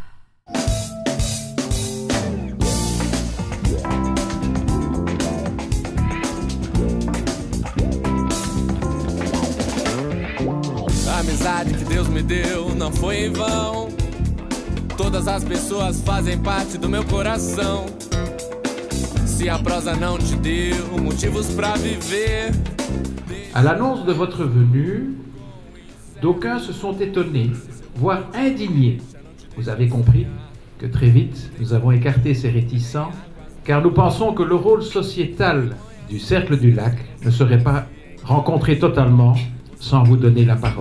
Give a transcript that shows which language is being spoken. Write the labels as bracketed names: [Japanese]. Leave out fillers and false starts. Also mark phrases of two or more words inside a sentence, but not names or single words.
[Portuguese] A amizade que Deus me deu não foi em vão. Todas as pessoas fazem parte do meu coração. Se a prosa não te deu motivos pra viver. [French] À l'annonce de votre venue, d'aucuns se sont étonnés, voire indignés. Vous avez compris que très vite, nous avons écarté ces réticents, car nous pensons que le rôle sociétal du Cercle du Lac ne serait pas rencontré totalement sans vous donner la parole.